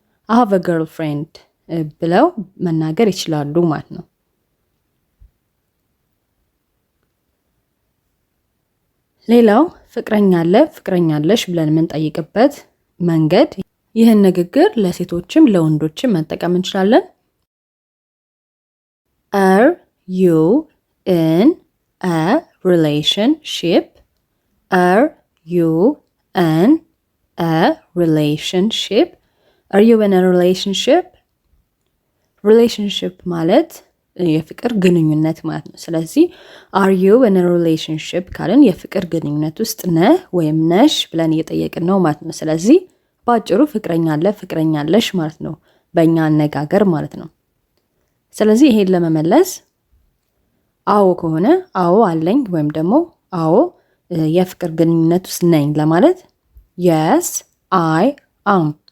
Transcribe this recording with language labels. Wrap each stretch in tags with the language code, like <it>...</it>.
<en>I have a girlfriend</en> <am>ብለው መናገር ይችላሉ ማለት ነው። ሌላው ፍቅረኛ አለ፣ ፍቅረኛ አለሽ ብለን የምንጠይቅበት መንገድ ይህን ንግግር ለሴቶችም ለወንዶችም መጠቀም እንችላለን።</am> <en>Are you in a relationship? Are you in a relationship? Are you in a relationship?</en> <am>Relationship ማለት የፍቅር ግንኙነት ማለት ነው። ስለዚህ</am> <en>are you in a relationship</en> <am>ካልን የፍቅር ግንኙነት ውስጥ ነህ ወይም ነሽ ብለን እየጠየቅን ነው ማለት ነው። ስለዚህ ባጭሩ ፍቅረኛ አለ፣ ፍቅረኛ አለሽ ማለት ነው በእኛ አነጋገር ማለት ነው። ስለዚህ ይሄን ለመመለስ አዎ ከሆነ አዎ አለኝ ወይም ደግሞ አዎ የፍቅር ግንኙነት ውስጥ ነኝ ለማለት</am> <en>yes, I am.</en>